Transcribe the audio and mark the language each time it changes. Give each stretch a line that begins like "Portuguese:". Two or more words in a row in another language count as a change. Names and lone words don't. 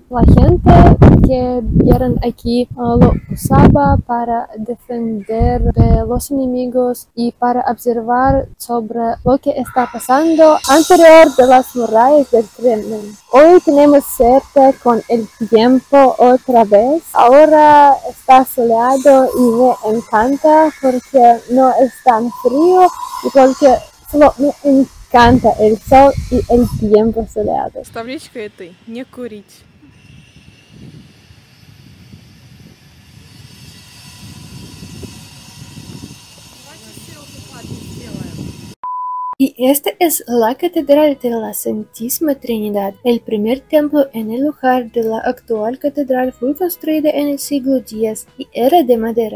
Spanish: La gente que vieron aquí lo usaba para defender de los enemigos y para observar sobre lo que está pasando anterior de las murallas del Kremlin. Hoy tenemos suerte con el tiempo otra vez. Ahora está soleado y me encanta porque no es tan frío y porque solo me encanta el sol y el tiempo soleado.
Russian: Табличка этой «Не курить».
Spanish: Y esta es la Catedral de la Santísima Trinidad. El primer templo en el lugar de la actual catedral fue construido en el siglo X y era de madera.